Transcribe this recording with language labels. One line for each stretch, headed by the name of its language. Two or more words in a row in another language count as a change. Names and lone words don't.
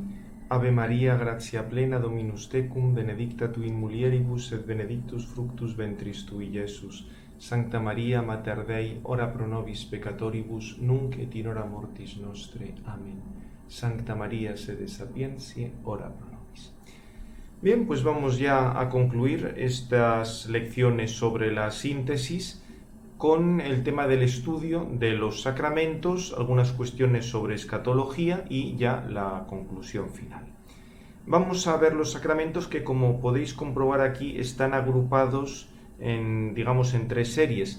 Latin: Ave Maria, gratia plena, Dominus tecum, benedicta tu in mulieribus, et benedictus fructus ventris tui, Iesus. Sancta Maria, Mater Dei, ora pro nobis peccatoribus, nunc et in hora mortis nostre. Amen. Sancta Maria, sede sapientiae, ora pro nobis.
Spanish: Bien, pues vamos ya a concluir estas lecciones sobre la síntesis con el tema del estudio de los sacramentos, algunas cuestiones sobre escatología y ya la conclusión final. Vamos a ver los sacramentos que, como podéis comprobar aquí, están agrupados en tres series.